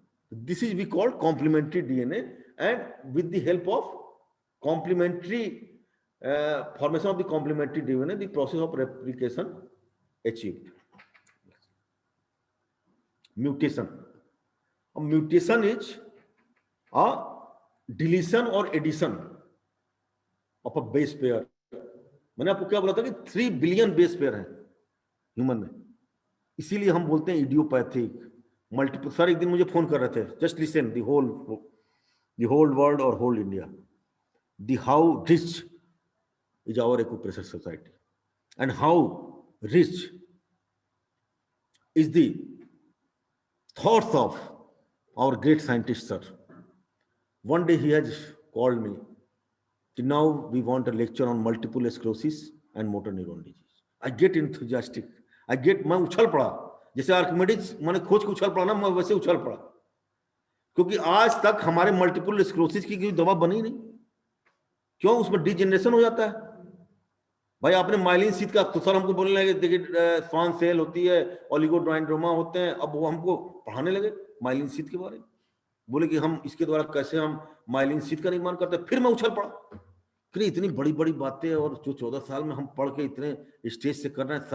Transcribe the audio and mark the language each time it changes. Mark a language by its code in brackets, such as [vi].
[en] This is we call complementary DNA, and with the help of complementary formation of the complementary DNA, the process of replication achieved. Mutation. A mutation is a deletion or addition of a base pair. [hi] मैंने आपको क्या बोला था कि 3 billion base pair है human में, इसीलिए हम बोलते हैं इडियोपैथिक मल्टीपल। सर एक दिन मुझे फोन कर रहे थे, [en] Just listen, the whole world और whole India, the how rich is our acupressure society and how rich is the thoughts of our great scientist sir. One day he has called me, now we want a lecture on multiple sclerosis and motor neuron disease. I get enthusiastic, [hi] मैं उछल पड़ा, जैसे Archimedes मैंने खोज के उछल पड़ा ना, मैं वैसे उछल पड़ा, क्योंकि आज तक हमारे मल्टीपल स्क्लेरोसिस की कोई दवा बनी नहीं। क्यों? उसमें डिजेनरेशन हो जाता है। भाई आपने माइलिन शीथ का, तो सर हमको बोलने लगे देखिए स्वान सेल होती है, ओलिगोडेंड्रोमा होते हैं, अब वो हमको पढ़ाने लगे माइलिन शीथ के बारे में, बोले कि हम इसके द्वारा कैसे हम माइलिन शीथ का निर्माण करते हैं। फिर मैं उछल पड़ा कि इतनी बड़ी बड़ी बातें, और जो 14 साल में हम पढ़ के इतने स्टेज से कर रहे हैं।